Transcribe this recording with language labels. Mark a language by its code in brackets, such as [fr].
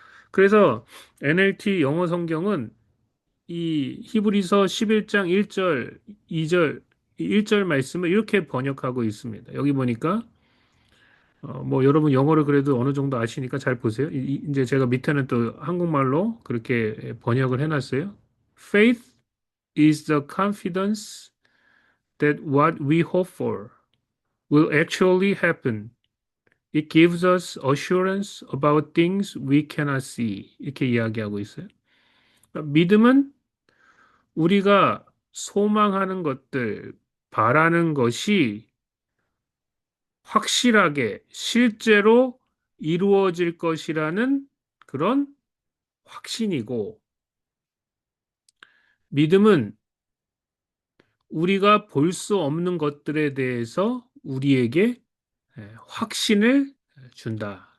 [ko] 그래서 NLT 영어 성경은 이 히브리서 11장 1절, 2절, 1절 말씀을 이렇게 번역하고 있습니다. 여기 보니까 뭐 여러분 영어를 그래도 어느 정도 아시니까 잘 보세요. 이제 제가 밑에는 또 한국말로 그렇게 번역을 해놨어요. [en] Faith is the confidence that what we hope for will actually happen. It gives us assurance about things we cannot see. [ko] 이렇게 이야기하고 있어요. 그러니까 믿음은 우리가 소망하는 것들, 바라는 것이 확실하게 실제로 이루어질 것이라는 그런 확신이고, 믿음은 우리가 볼 수 없는 것들에 대해서 우리에게 확신을 준다.